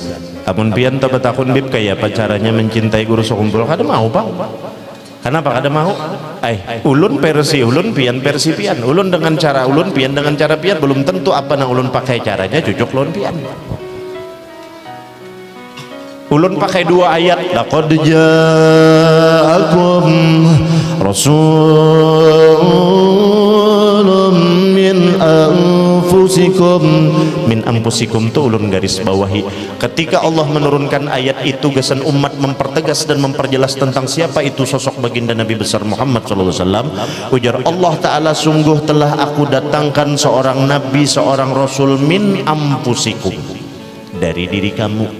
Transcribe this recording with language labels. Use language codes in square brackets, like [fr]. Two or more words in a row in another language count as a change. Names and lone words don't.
[bjn] Amun pian tabat akun bib kayak apa caranya mencintai guru sekumpul? Kada mau pak? Kenapa kada mau? Ulun versi ulun pian versi pian. Ulun dengan cara ulun pian dengan cara pian belum tentu apa nang ulun pakai caranya cocok lawan pian. Ulun pakai dua ayat, [ar] لقد جاءكم رسول من أنفسكم [bjn] tuh ulun garis bawahi. [id] Ketika Allah menurunkan ayat itu gesan umat mempertegas dan memperjelas tentang siapa itu sosok baginda Nabi besar Muhammad SAW. Ujar Allah Ta'ala, sungguh telah aku datangkan seorang nabi, seorang rasul [ar] من أنفسكم, [id] dari diri kamu.